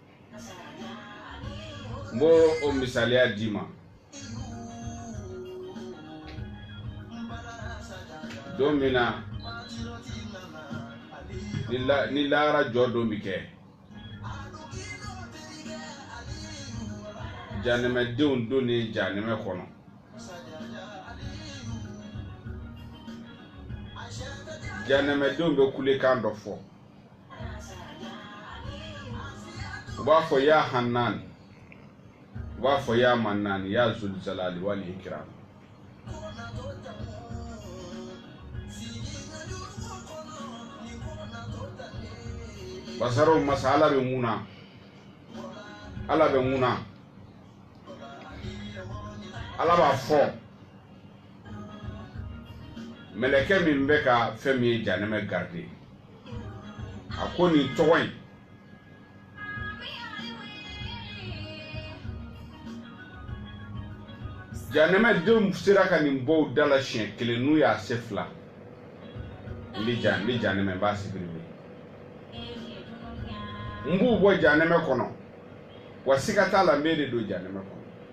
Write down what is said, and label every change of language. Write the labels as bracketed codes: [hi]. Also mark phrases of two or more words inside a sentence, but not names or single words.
[bm] n b'o o misaliya d'i ma don min na ni lahara jɔ don bi kɛ jahanɛmɛdenw don ni jahanɛmɛ kɔnɔ jahanɛmɛdenw bɛ kulekan dɔ fɔ u b'a fɔ [ar] يا حنان [bm] u b'a fɔ [ar] يا منان يا ذا الجلال والإكرام [bm] basaro masa Ala bɛ mun na Ala bɛ mun na Ala b'a fɔ mɛlɛkɛ min bɛ ka fɛn min ye jahanɛmɛ garder a ko nin tɔgɔ in jahanɛmɛdenw sera ka nin bɔ u da la siɲɛ kelen n'u y'a se fila n bɛ jahanɛmɛ n b'a sibiri n b'u bɔ jahanɛmɛ kɔnɔ wa siga t'a la n bɛ de don jahanɛmɛ kɔnɔ